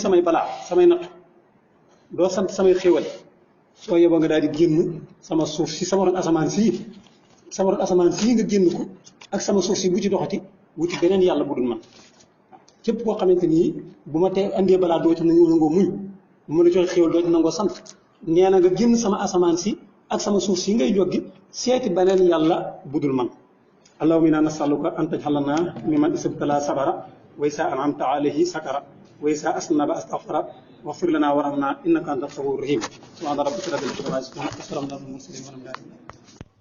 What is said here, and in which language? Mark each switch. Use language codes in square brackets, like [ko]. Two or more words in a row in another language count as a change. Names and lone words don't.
[wo] samay balaa samay natt doo sant samay xéwal soo yeboo nga daal di génn sama suuf si sama ron asamaan sii nga génn ko ak sama suuf si bu ci doxati wuti beneen yàlla bu dul man képp koo xamante ni bu ma tee andee balaa doo ci nangoo muñ bu ma la joxe xéwal doo ci nangoo sant nee na nga génn sama asamaan si ak sama suuf si ngay joggi seeti beneen yàlla bu dul man. [ar] اللهم إنا نسألك أن تجعلنا ممن ابتلي صبر وإذا أنعمت عليه شكر وإذا أذنب استغفر واغفر لنا وارحمنا إنك أنت الغفور الرحيم سبحان ربك رب العزة عما يصفون وسلام على المرسلين والحمد لله